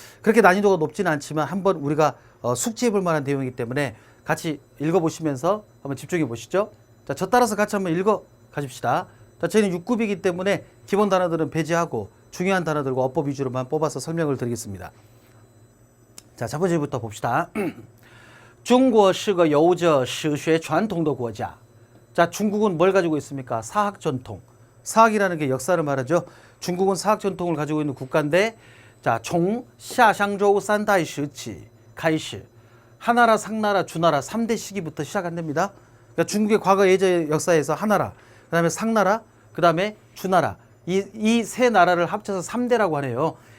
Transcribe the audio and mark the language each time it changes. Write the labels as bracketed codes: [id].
[ko] 그렇게 난이도가 높지는 않지만 한번 우리가 숙지해 볼 만한 내용이기 때문에 같이 읽어보시면서 한번 집중해 보시죠. 자, 저 따라서 같이 한번 읽어 가십시다. 자, 저희는 6급이기 때문에 기본 단어들은 배제하고 중요한 단어들과 어법 위주로만 뽑아서 설명을 드리겠습니다. 자, 첫 번째부터 봅시다. [zh] 中国是个有着史学传统的国家. [ko] 자, 중국은 뭘 가지고 있습니까? 사학 전통. 사학이라는 게 역사를 말하죠. 중국은 사학 전통을 가지고 있는 국가인데, 자, [zh] 从夏商周三代时起开始 [ko] 하나라, 상나라, 주나라 3대 시기부터 시작한답니다. 그러니까 중국의 과거 예전 역사에서 하나라, 그 다음에 상나라, 그 다음에 주나라, 이 세 나라를 합쳐서 3대라고 하네요.